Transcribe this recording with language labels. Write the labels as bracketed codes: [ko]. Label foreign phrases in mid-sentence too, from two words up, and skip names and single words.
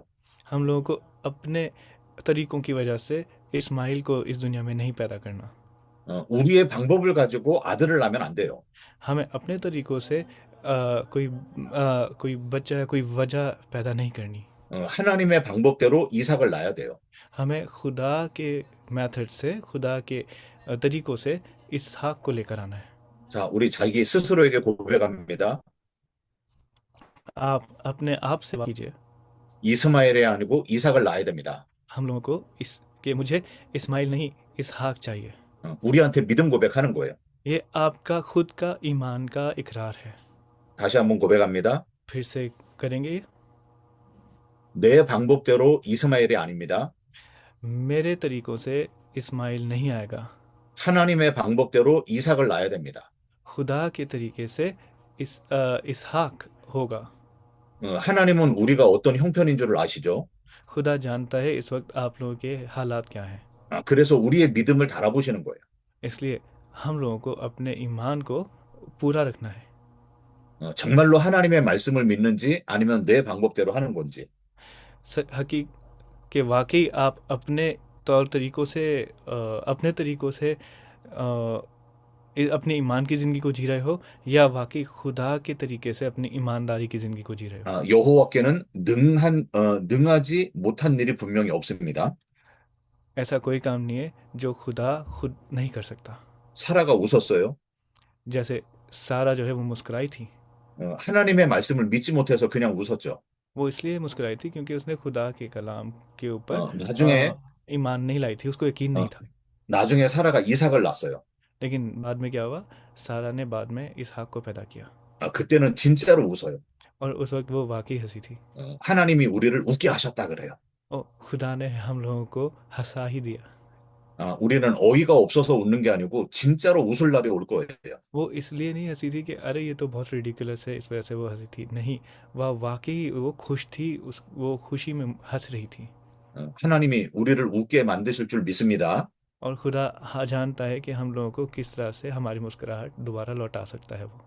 [ur] ہم لوگوں کو اپنے طریقوں کی وجہ سے اسماعیل کو اس دنیا میں نہیں پیدا کرنا. [ko] 우리의 방법을 가지고 아들을 낳으면 안 돼요. [ur] ہمیں اپنے طریقوں سے کوئی بچہ کوئی وجہ پیدا نہیں کرنی. [ko] 하나님의 방법대로 이삭을 낳아야 돼요. [ur] ہمیں خدا کے میتھڈ سے، خدا کے طریقوں سے اسحاق کو لے کر آنا ہے. [ko] 자, 우리 जा기 스스로에게 고백합니다. [ur] آپ اپنے آپ سے بات کیجیے. [ko] 이스마엘이 아니고 이삭을 낳아야 됩니다. [ur] ہم لوگوں کو اس کہ مجھے اسماعیل نہیں، اسحاق چاہیے. [ko] 우리한테 믿음 고백하는 거예요. [ur] یہ آپ کا خود کا ایمان کا اقرار ہے. [ko] 다시 한번 고백합니다. [ur] پھر سے کریں گے یہ. [ko] 내 방법대로 이스마엘이 아닙니다. [ur] میرے طریقوں سے اسماعیل نہیں آئے گا. [ko] 하나님의 방법대로 이삭을 낳아야 됩니다. [ur] خدا کے طریقے سے اسحاق ہوگا. [ko] 하나님은 우리가 어떤 형편인 줄 아시죠? [ur] خدا جانتا ہے اس وقت آپ لوگوں کے حالات کیا ہیں. [ko] 그래서 우리의 믿음을 달아보시는 거예요. [ur] اس لیے ہم لوگوں کو اپنے ایمان کو پورا رکھنا ہے. [ko] 정말로 하나님의 말씀을 믿는지 아니면 내 방법대로 하는 건지. [ur] حقیق کہ واقعی آپ اپنے طور طریقوں سے اپنے طریقوں سے اپنے ایمان کی زندگی کو جی رہے ہو، یا واقعی خدا کے طریقے سے اپنی ایمانداری کی زندگی کو جی رہے ہو. [ko] 여호와께는 능하지 못한 일이 분명히 없습니다. [ur] ایسا کوئی کام نہیں ہے جو خدا خود نہیں کر سکتا. [ko] 사라가 웃었어요. [ur] جیسے سارہ جو ہے وہ مسکرائی تھی. [ko] 하나님의 말씀을 믿지 못해서 그냥 웃었죠. [ur] وہ اس لیے مسکرائی تھی کیونکہ اس نے خدا کے کلام کے اوپر [ko] 나중에 [ur] ایمان نہیں لائی تھی، اس کو یقین نہیں تھا. [ko] 나중에 사라가 이삭을 낳았어요. [ur] لیکن بعد میں کیا ہوا، سارہ نے بعد میں اسحاق کو پیدا کیا, [ko] 그때는 진짜로 웃어요. [ur] اور اس وقت وہ واقعی ہنسی تھی. [ko] 하나님이 우리를 웃게 하셨다 그래요. [ur] اور خدا نے ہم لوگوں کو ہنسا ہی دیا. [ko] 우리는 어이가 없어서 웃는 게 아니고 진짜로 웃을 날이 올 거예요. [ur] وہ اس لیے نہیں ہنسی تھی کہ ارے یہ تو بہت رڈیکولس ہے اس وجہ سے وہ ہنسی تھی، نہیں، وہ واقعی وہ خوش تھی، وہ خوشی میں ہنس رہی تھی. [ko] 하나님이 우리를 웃게 만드실 줄 믿습니다. [ur] اور خدا جانتا ہے کہ ہم لوگوں کو کس طرح سے ہماری مسکراہٹ دوبارہ لوٹا سکتا ہے وہ.